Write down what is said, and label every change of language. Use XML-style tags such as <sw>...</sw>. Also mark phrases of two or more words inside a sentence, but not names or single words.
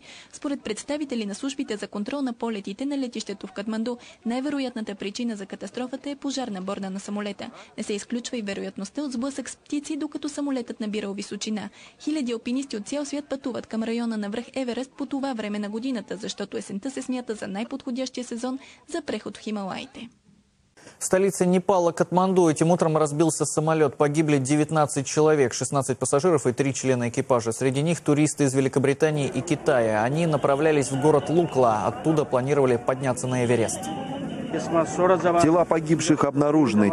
<bg>Според представители на службите за контрол на полетите на летището в Катманду, най-вероятната причина за катастрофата е пожар на борда на самолета. Не се изключва и вероятността от сблъсък с птици, докато самолетът набирал височина. Хиляди алпинисти от цял свят пътуват към района на връх Еверест по това време на годината, защото есента се смята за най-подходящия сезон за преход в Хималаите.</bg> <ru>В столице Непала, Катманду, этим утром разбился самолет. Погибли 19 человек, 16 пассажиров и 3 члена экипажа. Среди них туристы из Великобритании и Китая. Они направлялись в город Лукла. Оттуда планировали подняться на Эверест. Тела погибших обнаружены.</ru>